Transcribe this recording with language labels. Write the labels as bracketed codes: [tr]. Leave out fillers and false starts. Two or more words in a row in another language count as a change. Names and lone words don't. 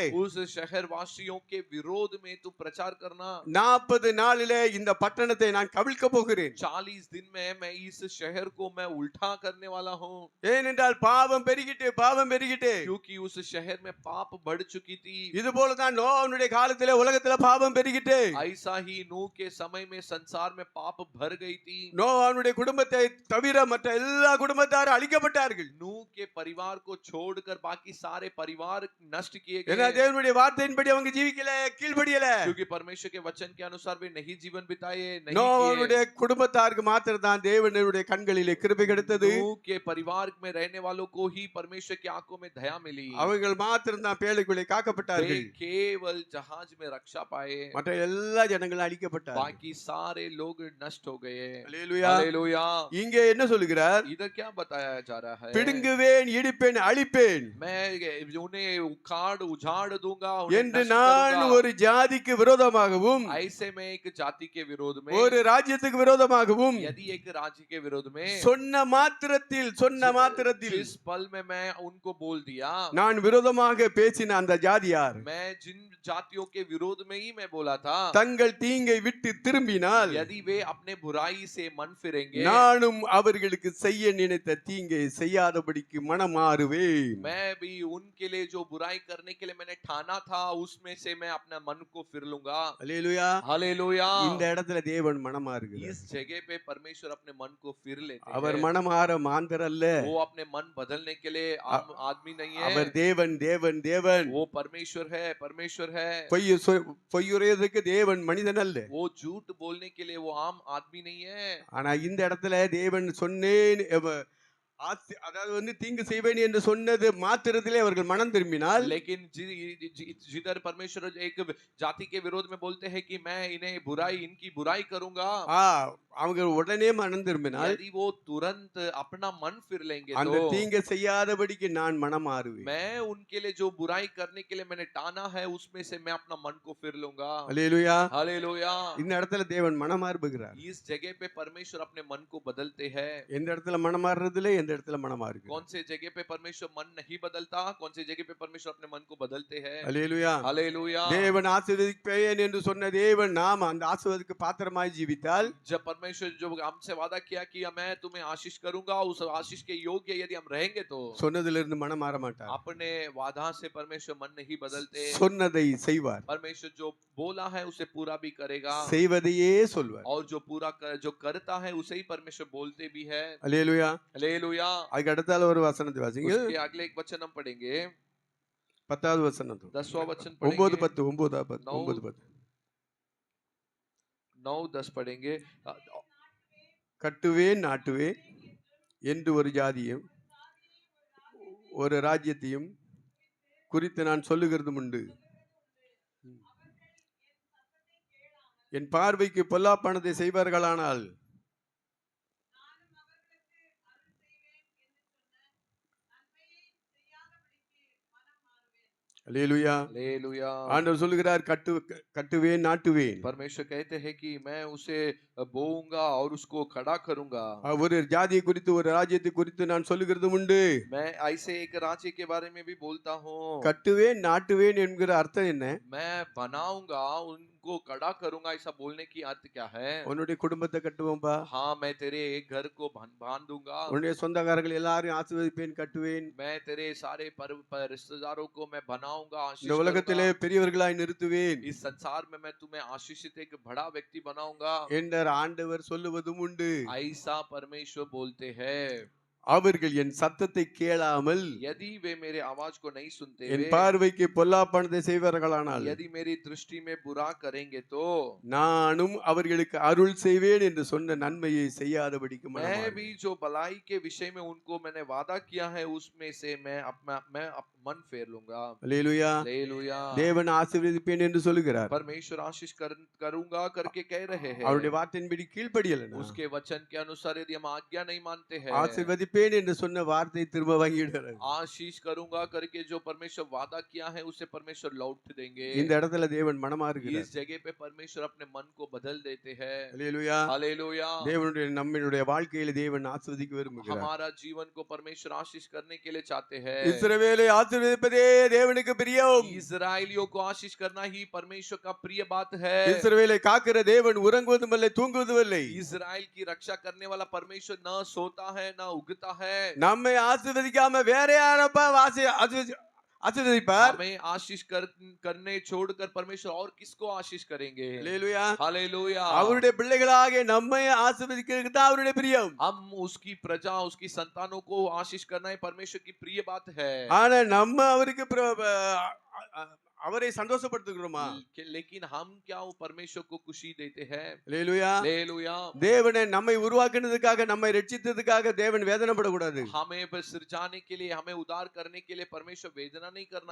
[hi] उस शहर वासियों के विरोध में तू प्रचार करना। [ta] 40 நாளிலே இந்த பட்டணத்தை நான் கவிழ்க்க போகிறேன். [hi] 40 दिन में मैं इस शहर को मैं उल्टा करने वाला हूँ। [ta] ஏனென்றால் பாவம் பெருகிட்டு [hi] क्योंकि उस शहर में पाप बढ़ चुकी थी। [ta] இது போல தான் நோவாவுடைய காலத்திலே உலகத்திலே பாவம் பெருகிட்டு [hi] ऐसा ही नूह के समय में संसार में पाप भर गई थी। [ta] நோவாவுடைய குடும்பத்தை தவிர மற்ற எல்லா குடும்பத்தாரும் அழிக்கப்பட்டார்கள். [hi] नूह के परिवार को छोड़कर बाकी सारे परिवार नष्ट किए [ta] ஏன்னா [hi] गए, [ta] தேவனுடைய வார்த்தையின்படி அவங்க ஜீவிக்கல, கீழ்ப்படியல. [hi] क्योंकि परमेश्वर के वचन के अनुसार वे नहीं जीवन बिताए, नहीं [ta] நோவாவுடைய [hi] किए। [ta] குடும்பத்தாருக்கு மாத்திரம் தான் தேவனுடைய கண்களிலே கிருபை கிடைத்தது. [hi] नूह के परिवार में रहने वालों को ही परमेश्वर की आंखों में दया मिली। [ta] அவர்கள் மாத்திரம் தான் பேழைக்குள்ளே [hi] वे [ta] காக்கப்பட்டார்கள். [hi] केवल जहाज में रक्षा पाए, [ta] மற்ற எல்லா ஜனங்களும் அழிக்கப்பட்டார்கள். [hi] बाकी सारे लोग नष्ट हो गए। [ta] அல்லேலூயா. [hi] हालेलुया। [ta] இங்கே என்ன சொல்லுகிறார்? [hi] इधर क्या बताया जा रहा है? [ta] பிடுங்குவேன், இடிப்பேன், அழிப்பேன் [hi] मैं उन्हें उजाड़ दूंगा, [ta] என்று [hi] नष्ट [ta] நான் [hi] करूंगा। [ta] ஒரு ஜாதிக்கு விரோதமாகவும் [hi] ऐसे में एक जाति के विरोध में, [ta] ஒரு ராஜ்யத்துக்கு விரோதமாகவும் [hi] यदि एक राज्य के विरोध में, [ta] சொன்ன மாத்திரத்தில் [hi] जिस पल में मैं उनको बोल दिया, [ta] நான் விரோதமாக பேசின அந்த ஜாதியார் [hi] मैं जिन जातियों के विरोध में ही मैं बोला था, [ta] தங்கள் தீங்கை விட்டு திரும்பினால் [hi] यदि वे अपने बुराई से मन फिरेंगे, [ta] நானும் அவர்களுக்கு செய்ய நினைத்த தீங்கை செய்யாதபடிக்கு மனமாறுவேன். [hi] मैं भी उनके लिए जो बुराई करने के लिए मैंने ठाना था उसमें से मैं अपना मन को फिर लूंगा। [ta] அல்லேலூயா. [hi] हालेलुया। [ta] இந்த இடத்துல தேவன் மனமாறுகிறார். [hi] इस जगह पे परमेश्वर अपने मन को फिर लेते [ta] அவர் [hi] हैं। [ta] மனமாற மாந்தர் அல்ல. [hi] वो अपने मन बदलने के लिए आम आदमी नहीं [ta] அவர் [hi] है, [ta] தேவன் தேவன் தேவன். [hi] वो परमेश्वर है। [ta] பொய்யுரையதுக்கு தேவன் மனிதன் அல்ல. [hi] वो झूठ बोलने के लिए वो आम आदमी नहीं है। [ta] ஆனா இந்த இடத்துல தேவன் சொன்னேன் அதாவது தீங்கு செய்வேன் என்று சொன்னது மாத்திரத்திலே அவர்கள் மனம் திரும்பினால், [hi] लेकिन जिधर परमेश्वर एक जाति के विरोध में बोलते हैं कि मैं इनकी बुराई करूंगा, [ta] அவங்க உடனே மனம் திரும்பினால் [hi] यदि वो तुरंत अपना मन फिर लेंगे [ta] அந்த [hi] तो [ta] தீங்கு செய்யாதபடிக்கு நான் மனமாறுவேன். [hi] मैं उनके लिए जो बुराई करने के लिए मैंने टाना है उसमें से मैं अपना मन को फिर लूंगा। [ta] அல்லேலூயா. [hi] हालेलुया। [ta] இந்த இடத்துல தேவன் மனமாறுகிறார். [hi] इस जगह पे परमेश्वर अपने मन को बदलते हैं। [ta] எந்த இடத்துல மனமாறுறதுல எந்த இடத்துல மனமாறுகிறார். [hi] कौन से जगह पे परमेश्वर मन नहीं बदलता, कौन से जगह पे परमेश्वर अपने मन को बदलते हैं। [ta] அல்லேலூயா. [hi] हालेलुया। [ta] தேவன் ஆசீர்வதிப்பேன் என்று சொன்ன தேவன் நாம் அந்த ஆசீர்வாதத்துக்கு பாத்திரமாய் ஜீவித்தால், [hi] जब परमेश्वर परमेश्वर जो हमसे वादा किया कि मैं तुम्हें आशीष करूंगा, उस आशीष के योग्य यदि हम रहेंगे तो [ta] சொன்னதிலிருந்து மனம் மாற மாட்டார். [hi] अपने वादा से परमेश्वर मन नहीं बदलते। [ta] சொன்னதை செய்வார். [hi] परमेश्वर जो बोला है उसे पूरा भी करेगा, [ta] செய்வதையே சொல்வார். [hi] और जो करता है उसे ही परमेश्वर बोलते भी है। [ta] அல்லேலூயா. [hi] हालेलुया। [ta] அதுக்கு அடுத்தால ஒரு வசனத்தை வாசிங்க. [hi] उसके अगले एक वचन हम पढ़ेंगे, [ta] 10வது வசனம். [hi] 10वां वचन 9 पढ़ेंगे, 10 9 10 9 10. 9-10 पढ़ेंगे। [ta] கட்டுவேன் நாட்டுவேன் என்று ஒரு ஜாதியும் ஒரு ராஜ்யத்தையும் குறித்து நான் சொல்லுகிறதும் உண்டு. என் பார்வைக்கு பொல்லாப்பானதை செய்வார்களானால் அல்லேலூயா. [hi] हालेलुया। [ta] ஆண்டவர் சொல்லுகிறார் கட்டுவேன் நாட்டுவேன். [hi] परमेश्वर कहते हैं कि मैं उसे बोऊंगा और उसको खड़ा करूंगा। [ta] ஒரு ஜாதியை குறித்து ஒரு ராஜ்யத்தை குறித்து நான் சொல்லுகிறதும் உண்டு. [hi] मैं ऐसे एक राज्य के बारे में भी बोलता हूँ। [ta] கட்டுவேன் நாட்டுவேன் என்கிற அர்த்தம் என்ன? [hi] मैं बनाऊंगा, उनको खड़ा करूंगा, ऐसा बोलने की अर्थ क्या है? [ta] உன்னுடைய குடும்பத்தை கட்டுவோம்பா. [hi] हाँ, मैं तेरे घर को बांध दूंगा। [ta] உன்னுடைய சொந்தக்காரர்கள் எல்லாரும் ஆசீர்வதிப்பேன் கட்டுவேன். [hi] मैं तेरे सारे रिश्तेदारों को मैं बनाऊंगा, आशीष [ta] இந்த உலகத்திலே [hi] करूंगा। [ta] பெரியவர்களாய் நிறுத்துவேன் [hi] इस संसार में मैं तुम्हें आशीषित एक बड़ा व्यक्ति बनाऊंगा, [ta] என்ற ஆண்டவர் சொல்லுவதும் உண்டு. [hi] ऐसा परमेश्वर बोलते हैं। [ta] அவர்கள் என் சத்தத்தை கேளாமல் [hi] यदि वे मेरे आवाज को नहीं सुनते [ta] என் [hi] वे, [ta] பார்வைக்கு பொல்லாப்பானதை செய்வார்களானால் [hi] यदि मेरी दृष्टि में बुरा करेंगे तो [ta] நானும் அவர்களுக்கு அருள் செய்வேன் என்று சொன்ன நன்மையை செய்யாதபடிக்கு [hi] मैं भी जो भलाई के विषय में उनको मैंने वादा किया है उसमें से मैं मन फेर लूंगा। [ta] அல்லேலூயா. [hi] हालेलुया। [ta] தேவன் ஆசீர்வதிப்பேன் என்று சொல்லுகிறார். [hi] परमेश्वर आशीष करूंगा करके कह रहे हैं। [ta] அவருடைய வார்த்தையின்படி கீழ்ப்படியலனா [hi] उसके वचन के अनुसार यदि हम आज्ञा नहीं मानते हैं, [ta] ஆசீர்வதிப்பேன் என்று சொன்ன வார்த்தை திரும்ப வாங்கிடுறாரு. [hi] आशीष करूंगा करके जो परमेश्वर वादा किया है उसे परमेश्वर लौट देंगे। [ta] இந்த இடத்துல தேவன் மனமாறுகிறார். [hi] इस जगह पे परमेश्वर अपने मन को बदल देते हैं। [ta] அல்லேலூயா. [hi] हालेलुया। [ta] தேவனுடைய நம்மளுடைய வாழ்க்கையில தேவன் ஆசீர்வதிக்க விரும்புகிறார். [hi] हमारा जीवन को परमेश्वर आशीष करने के लिए चाहते हैं। [ta] இஸ்ரவேலை ஆசீர்வதிப்பதே தேவனுக்கு பிரியம். [hi] इस्राएलियों को आशीष करना ही परमेश्वर का प्रिय बात है। [ta] இஸ்ரவேலை காக்கிற தேவன் உறங்குவதும் இல்லை தூங்குவதும் இல்லை. [hi] इस्राएल की रक्षा करने वाला परमेश्वर न सोता है न उगता है। [ta] நம்மை ஆசீர்வதிக்காம வேற யாரப்பா ஆசீர்வதிப்பார்? [hi] हमें आशीष करने छोड़कर परमेश्वर और किसको आशीष करेंगे? [ta] அல்லேலூயா. [hi] हालेलुया। [ta] அவருடைய பிள்ளைகளாகிய நம்மை ஆசீர்வதிக்கிறது தான் அவருடைய பிரியம். [hi] हम उसकी प्रजा, उसकी संतानों को आशीष करना ही परमेश्वर की प्रिय बात है। [ta] ஆனா நம்ம அவருக்கு அவரை சந்தோஷப்படுத்துகிறோமா? [hi] लेकिन हम क्या वो परमेश्वर को खुशी देते हैं? [ta] அல்லேலூயா. [hi] हालेलुया। [ta] தேவனை நம்மை உருவாக்குனதுக்காக நம்மை ரட்சித்ததுக்காக தேவன் வேதனைப்படக்கூடாது. [hi] हमें सिरजाने के लिए, हमें उद्धार करने के लिए परमेश्वर वेदना नहीं करना